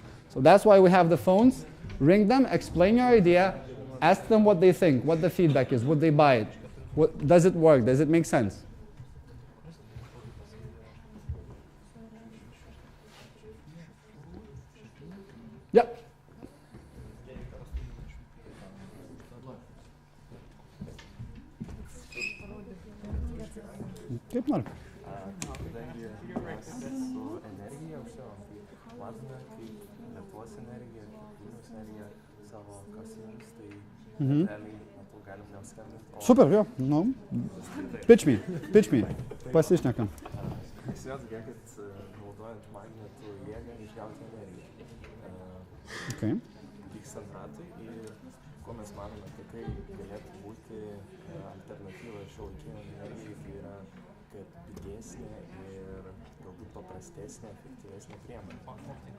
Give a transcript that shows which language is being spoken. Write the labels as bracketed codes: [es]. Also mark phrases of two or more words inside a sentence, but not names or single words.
[en] So that's why we have the phones. Ring them, explain your idea, ask them what they think, what the feedback is, would they buy it, does it work, does it make sense? Yep. [lt] Kaip nori. Kadangi mes su energija matome, kaip Lietuvos energija, Vilniaus energija savo kasinius, tai realiai galim vėl skambinti. Super, jo. [en] No. Pitch me. [lt] Pasišnekam. Įsivaizduoju tokia, kad naudojant magnetų jėgą išgauti energiją. Okay. Vykstant ratui ir ko mes manome, kad tai galėtų būti alternatyva šiuolaikiniam energijai, tai yra kad pigesnė ir galbūt paprastesnė, efektyvesnė priemonė.